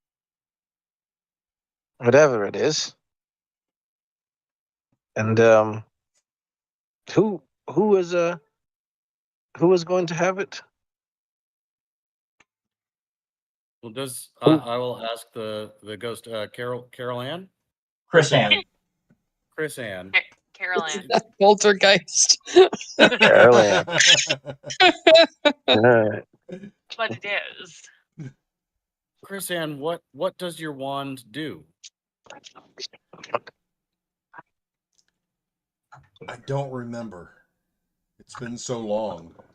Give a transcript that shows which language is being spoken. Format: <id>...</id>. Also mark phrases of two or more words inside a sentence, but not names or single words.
<en>Whatever it is. And who is going to have it? Well, Who? I will ask the ghost, Carol Ann? Chris Ann. Chris Ann. Carol Ann. Poltergeist. Carol Ann. But it is. Chris Ann, what does your wand do? I don't remember. It's been so long.</en>